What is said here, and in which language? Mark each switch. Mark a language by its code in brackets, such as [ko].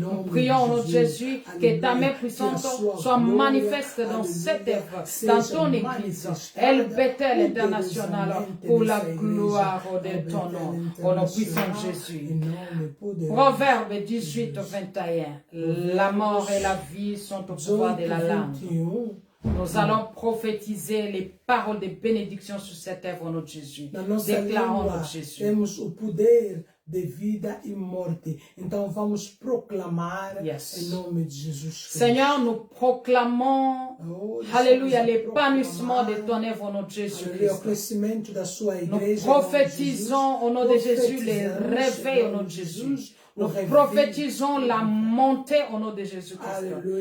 [fr] Nous prions au nom de Jésus que ta main puissante soit manifeste dans cette œuvre, dans ton église, El Bethel international, pour la gloire de ton nom, au nom puissant de Jésus. Proverbe 18, 21. La mort et la vie sont au pouvoir de la langue. Nous allons prophétiser les paroles de bénédiction sur cette œuvre au nom de Jésus. Déclarons au nom de Jésus. [pt] Temos o poder de vida e morte. Então vamos proclamar em nome de Jesus Cristo. [fr] Seigneur, nous proclamons, alléluia, l'épanouissement de ton œuvre au nom de Jésus Christ. Nous prophétisons au nom de Jésus les réveils au nom de Jésus. Nous prophétisons la montée au nom de Jésus-Christ.